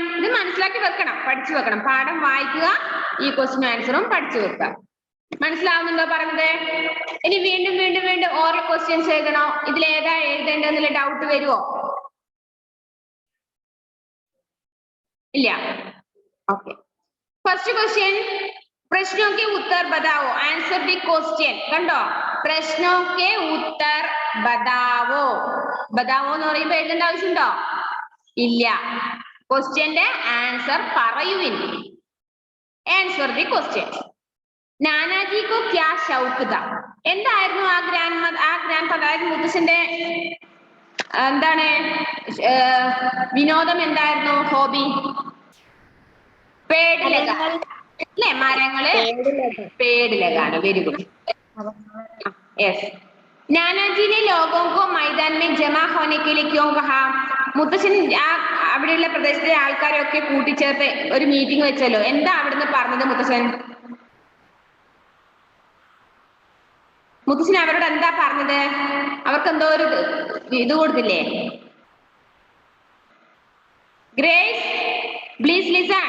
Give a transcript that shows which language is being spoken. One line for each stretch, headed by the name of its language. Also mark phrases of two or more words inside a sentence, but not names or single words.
Malayalam: ഇത് മനസ്സിലാക്കി വെക്കണം, പഠിച്ചു വെക്കണം. പാഠം വായിക്കുക, ഈ
English: question answer
Malayalam: പഠിച്ചു വെക്കുക. മനസ്സിലാവുന്നുണ്ടോ പറഞ്ഞത്? ഇനി വീണ്ടും വീണ്ടും വീണ്ടും
English: oral questions
Malayalam: എഴുതണോ? ഇതിലേതാ എഴുതേണ്ടതെന്നുള്ള ഡൗട്ട് വരുമോ? ഇല്ല.
English: okay, first question,
Hindi: प्रश्नों के उत्तर बताओ,
English: answer the question.
Hindi: കണ്ടോ, പ്രശ്നോं के उत्तर बताओ.
Malayalam: बताओ എന്ന് പറയുമ്പോൾ എഴുതേണ്ട ആവശ്യമുണ്ടോ? ഇല്ല. ക്വസ്റ്റ്യന്റെ ആൻസർ പറയുവിൻ.
English: answer the question.
Hindi: नानाजी को क्या शौक था.
Malayalam: എന്തായിരുന്നു ആ ഗ്രാൻഡ് അതായത് മുത്തശ്ശന്റെ എന്താണ് വിനോദം എന്തായിരുന്നു? ഹോബി?
Hindi: पेड़ लगाना,
Malayalam: അല്ലേ?
Hindi: മരങ്ങള് पेड़ लगाना.
English: very good. yes.
Hindi: नानाजी ने लोगों को मैदान में जमा होने के लिए क्यों कहा?
Malayalam: മുത്തശ്ശൻ അവിടെയുള്ള പ്രദേശത്തെ ആൾക്കാരെയൊക്കെ കൂട്ടിച്ചേർത്ത് ഒരു മീറ്റിംഗ് വെച്ചല്ലോ. എന്താ അവിടുന്ന് പറഞ്ഞത് മുത്തശ്ശൻ? മുത്തശ്ശൻ അവരോട് എന്താ പറഞ്ഞത്? അവർക്ക് എന്തോ ഒരു ഇത് കൊടുത്തില്ലേ? ഗ്രേസ്,
English: please listen.